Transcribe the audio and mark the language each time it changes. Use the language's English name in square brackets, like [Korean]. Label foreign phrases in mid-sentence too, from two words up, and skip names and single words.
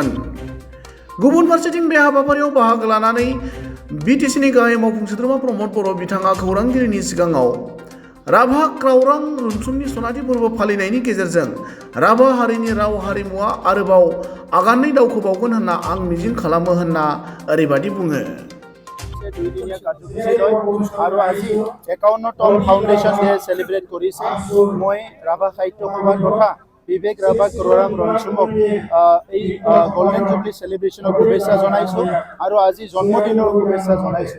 [Bodo] गुबुन फारसेथिं बे हाबाफारियाव बाहागो लानानै बिटिसिनि गाहाय मावफुं सोद्रोमा प्रमद बर' बिथाङा खौरांगिरिनि सिगाङाव राभा क्राउरां रुनसुमनि सनाथि फोरबो फालिनायनि गेजेरजों राभा हारिनि राव हारिमुवा आरोबाव आगानै दावखोबावगोन होनना आं मिजिं खालामो होनना ओरैबादि बुङो। [Assamese] 2 দিনীয়া কাৰ্যসূচী লৈ আৰু আজি 51তম [English] foundation day celebrate [Assamese] কৰিছে। মই ৰাভা সাহিত্য সভা তথা বিবেক ৰাভা ক্ৰাউৰাং ৰণচুমক এই [English] golden jubilee celebrationৰ [Assamese] শুভেচ্ছা জনাইছোঁ আৰু আজি জন্মদিনৰ শুভেচ্ছা জনাইছোঁ।